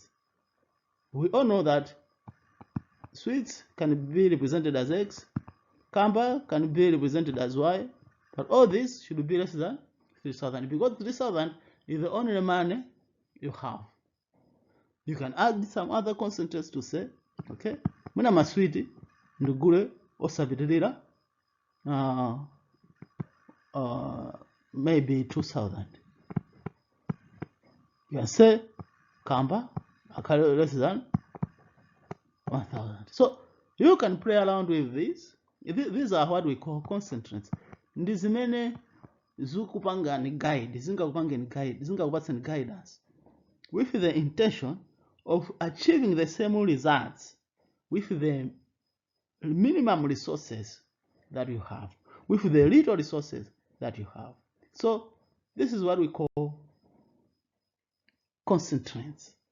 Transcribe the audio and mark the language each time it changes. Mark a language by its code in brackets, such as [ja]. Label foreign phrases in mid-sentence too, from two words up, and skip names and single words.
[en] We all know that sweets can be represented as X, kamba can be represented as Y, but all this should be less than 3,000 because 3,000 is the only money you have. You can add some other constraints to say, [ny] okay, muna maswiti ndugule osabitilira maybe 2,000. [en] You can say kamba less than 1,000. So you can play around with this. These are what we call constraints. [ny] Ndizimene zikupanga ni guide, zingakupatsa ni [en] guidance with the intention of achieving the same results with the minimum resources that you have, with the little resources that you have. So this is what we call constraints.